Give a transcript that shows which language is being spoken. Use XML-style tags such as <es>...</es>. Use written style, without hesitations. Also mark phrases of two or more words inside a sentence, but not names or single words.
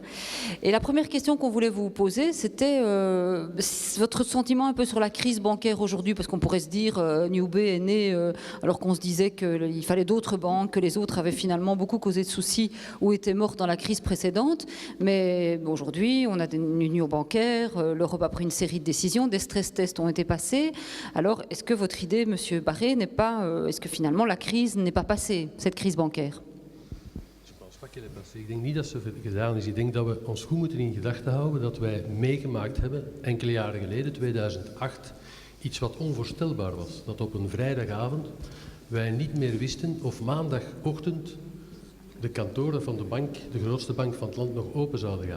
<fr>Et la première question qu'on voulait vous poser, c'était votre sentiment un peu sur la crise bancaire aujourd'hui, parce qu'on pourrait se dire Newbay est né alors qu'on se disait qu'il fallait d'autres banques, que les autres avaient finalement beaucoup causé de soucis ou étaient morts dans la crise précédente. Mais aujourd'hui, on a une union bancaire, l'Europe a pris une série de décisions, des stress tests ont été passés. Alors, est-ce que votre idée, Monsieur Barré, n'est pas, est-ce que finalement la crise n'est pas passée, cette crise bancaire? Ik pense pas qu'elle est passée.</fr> <nl>Ik denk niet dat ze gedaan is. Ik denk dat we ons goed moeten in gedachten houden dat wij meegemaakt hebben, enkele jaren geleden, 2008, iets wat onvoorstelbaar was. Dat op een vrijdagavond wij niet meer wisten of maandagochtend de kantoren van de bank, de grootste bank van het land, nog open zouden gaan.</nl>